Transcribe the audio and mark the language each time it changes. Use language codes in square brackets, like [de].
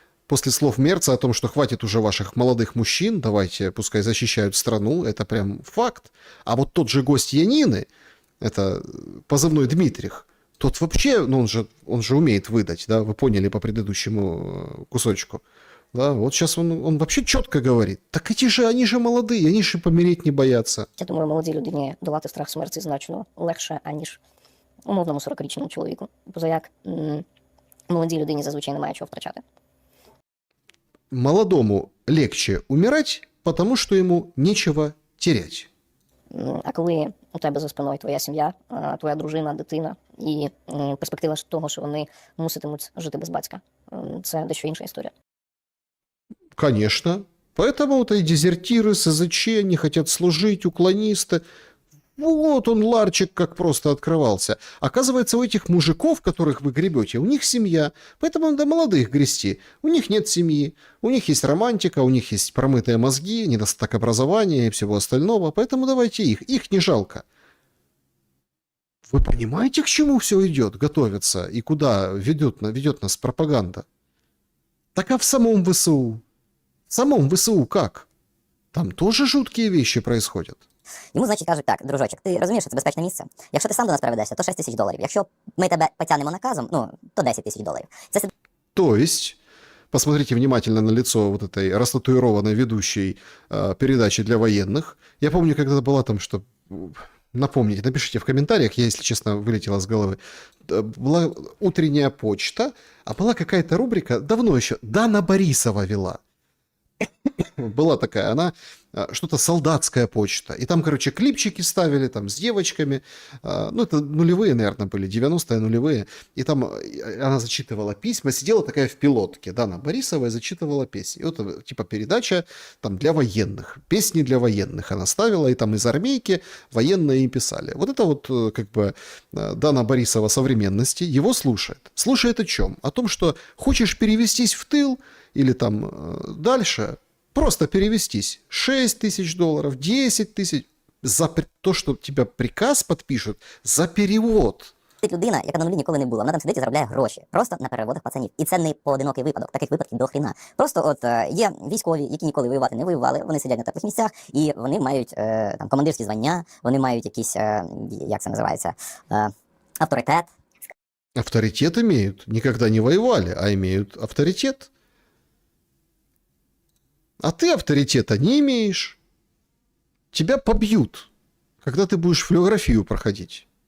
[ru] после слов Мерца о том, что хватит уже ваших молодых мужчин, давайте, пускай защищают страну, это прям факт. А вот тот же гость Янины, это позывной Дмитрих, тот вообще, ну он же умеет выдать, да, вы поняли по предыдущему кусочку. Да, вот сейчас он вообще [uk] чітко говорить, [ru] так они же молодые, они же помереть не боятся. [uk] Я думаю, молодій людині долати страх смерті значно легше, аніж умовному 40-річному чоловіку. Позаяк молодій людині зазвичай немає чого втрачати. [ru] Молодому легче умирать, потому что ему нечего терять. [uk] А коли у тебе за спиною твоя сім'я, твоя дружина, дитина і перспектива того, що вони муситимуть жити без батька, це дещо інша історія. [ru] Конечно. Поэтому вот и дезертиры, СЗЧ не хотят служить, уклонисты. Вот он, ларчик, как просто открывался. Оказывается, у этих мужиков, которых вы гребете, у них семья. Поэтому надо молодых грести. У них нет семьи. У них есть романтика, у них есть промытые мозги, недостаток образования и всего остального. Поэтому давайте их. Их не жалко. Вы понимаете, к чему все идет, готовится? И куда ведет нас пропаганда? Так а в самом ВСУ? В самом ВСУ как? Там тоже жуткие вещи происходят. [uk] Йому, значить, кажуть так, дружочок, ти розумієш, що це безпечне місце? Якщо ти сам до нас приведешся, то 6 тисяч доларів. Якщо ми тебе потягнемо наказом, то 10 тисяч доларів. Це... [ru] То есть, посмотрите внимательно на лицо вот этой растатуированной ведущей передачи для военных. Я помню, когда была там, что... Напомните, напишите в комментариях, я, если честно, вылетела с головы. Была утренняя почта, а была какая-то рубрика, давно еще, Дана Борисова вела. Была такая, она что-то солдатская почта. И там, короче, клипчики ставили там с девочками. Ну, это нулевые, наверное, были, 90-е нулевые. И там она зачитывала письма, сидела такая в пилотке. Дана Борисова и зачитывала песни. И вот типа передача там для военных. Песни для военных она ставила. И там из армейки военные им писали. Вот это вот как бы Дана Борисова современности его слушает. Слушает о чем? О том, что хочешь перевестись в тыл или там дальше... Просто перевестись. 6 тысяч долларов, 10 тысяч. За то, что тебя приказ подпишут, за перевод. [uk] Людина, яка на нулі ніколи не була, вона там сидить і заробляє гроші. Просто на переводах пацанів. І це не поодинокий випадок. Таких випадків до хріна. Просто от є військові, які ніколи воювати не воювали, вони сидять на теплих місцях, і вони мають там командирські звання, вони мають якісь, як це називається, авторитет. [ru] Авторитет имеют. Никогда не воевали, а имеют авторитет. А ты авторитета не имеешь. Тебя побьют, когда ты будешь флюорографию проходить.